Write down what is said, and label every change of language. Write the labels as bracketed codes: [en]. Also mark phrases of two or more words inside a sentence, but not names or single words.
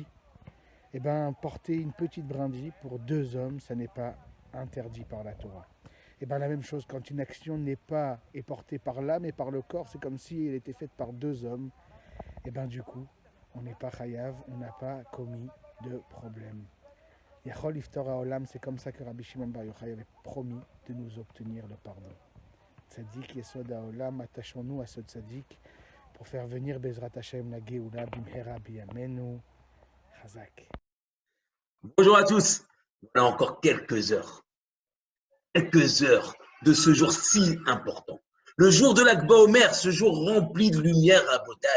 [fr] Et ben porter une petite brindille pour deux hommes, ça n'est pas interdit par la Torah. Et ben la même chose, quand une action n'est pas est portée par l'âme et par le corps, c'est comme si elle était faite par deux hommes. Et ben du coup, on n'est pas chayav, on n'a pas commis de problème. [he] יכול לפתור עולם, [fr] c'est comme ça que Rabbi Shimon Bar Yochai avait promis de nous obtenir le pardon. [he] צדיק יסוד העולם, [fr] attachons-nous à ce tzadik pour faire venir [he] בעזרת השם [fr] la [he] גאולה במהרה בימינו חזק. [fr] Bonjour à tous. Voilà encore quelques heures de ce jour si important. Le jour de l'Akba Omer, ce jour rempli de lumière à Botaï.